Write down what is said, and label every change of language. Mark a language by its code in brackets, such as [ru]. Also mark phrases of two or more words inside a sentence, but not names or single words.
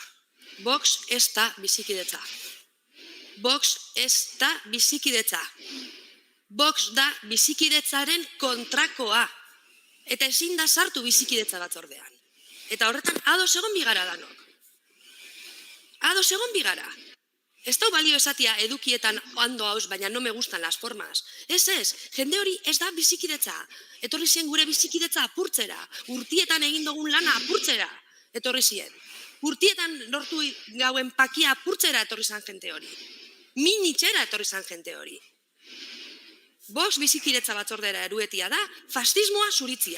[eu] Vox ez da bizikidetza. Vox ez da bizikidetza. Vox da bizikidetzaren kontrakoa. Eta ezin da sartu bizikidetza batzordean. Eta horretan ados egon bigara danok. Ados egon bigara. Ez da balio esatia edukietan ondo hauz, baina [es] no me gustan las formas. [eu] Ez, jende hori ez da bizikidetza. Etorri zien gure bizikidetza apurtzera. Urtietan egin dugun lana apurtzera. Etorri zien. Urtietan lortu gauen pakia apurtzera etorri zan jente hori. Minitxera etorri zan jente hori. Vox bizikidetza batzordera eruetia da fascismoa zuritzia.